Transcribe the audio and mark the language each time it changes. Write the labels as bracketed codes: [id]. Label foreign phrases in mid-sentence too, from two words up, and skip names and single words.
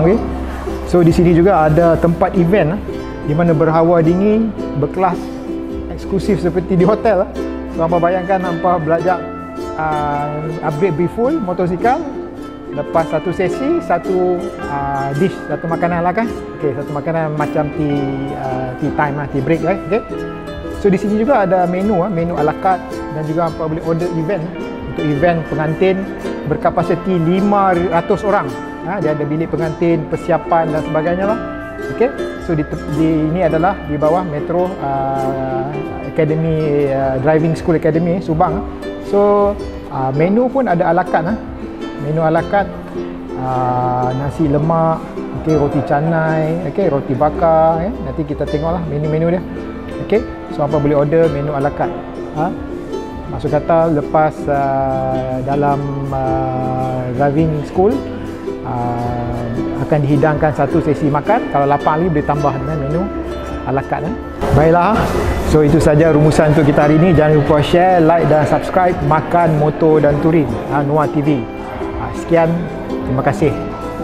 [ms] So di sini juga ada tempat event di mana berhawa dingin, berkelas, eksklusif seperti di hotel. So hampa bayangkan hampa belajar upgrade B-Full motosikal. Lepas satu sesi, satu dish, satu makanan lah kan. Okey, satu makanan macam [en] tea time tea break [ms] okey. So di sini juga ada menu [fr] a la carte [ms] dan juga hampa boleh order event untuk event pengantin berkapasiti 500 orang. Dia ada bilik pengantin, persiapan dan sebagainya lah. Okey. So ini adalah di bawah Metro Academy Driving School Academy Subang. So menu pun ada [fr] a la carte [ms] menu [fr] a la carte, [ms] nasi lemak, roti canai, roti bakar. Nanti kita tengoklah menu-menu dia. So apa boleh order menu [fr] a la carte. [ms] Maksud kata lepas dalam [en] driving school [ms] akan dihidangkan satu sesi makan. Kalau lapar lagi boleh tambah dengan menu [fr] a la carte. [ms] Baiklah, so itu saja rumusan untuk kita hari ini. Jangan lupa [en] share, like [ms] dan subscribe Makan, Motor dan Touring Noah TV. Sekian, terima kasih.